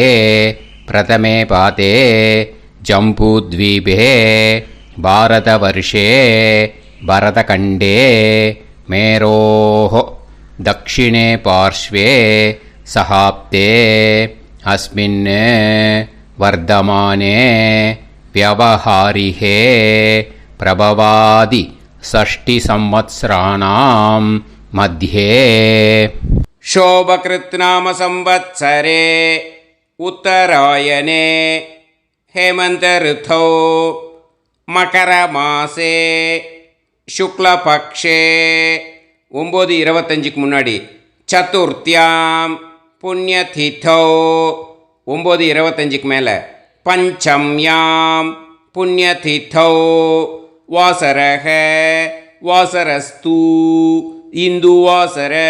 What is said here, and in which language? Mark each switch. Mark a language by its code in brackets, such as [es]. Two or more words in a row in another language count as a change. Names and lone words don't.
[sa] प्रथमे पादे जम्बूद्वीपे भारतवर्षे भरतखण्डे मेरोः दक्षिणे पार्श्वे सहाब्दे अस्मिन् वर्तमाने व्यवहारिहे प्रभवादि षष्टि संवत्सराणां मध्ये शोभकृत् नाम संवत्सरे उत्तरायणे हेमन्त ऋतौ मकरमासे शुक्लपक्षे 9:25 முன்னாடி चतुर्थ्यां पुण्यतिथौ 9:25 மேலே पञ्चम्यां पुण्यतिथौ वासरह वासरस्तु इन्दुवासर